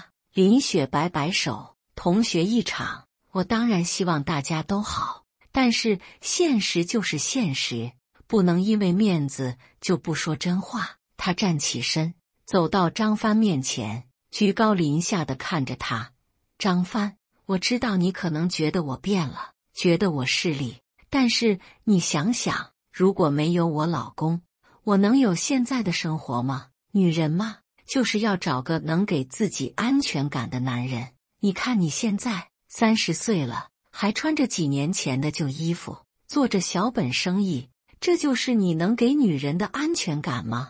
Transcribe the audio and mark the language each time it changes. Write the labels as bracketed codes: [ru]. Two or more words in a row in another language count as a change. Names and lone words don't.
[zh] 林雪擺擺手：“同學一場，我當然希望大家都好，但是現實就是現實，不能因為面子就不說真話。” 他站起身，走到張帆面前，居高臨下地看着他：“張帆，我知道你可能覺得我變了，覺得我勢利，但是你想想，如果沒有我老公，我能有現在的生活嗎？女人嘛，就是要找個能給自己安全感的男人。你看你現在30歲了，還穿着幾年前的舊衣服，做着小本生意，這就是你能給女人的安全感嗎？”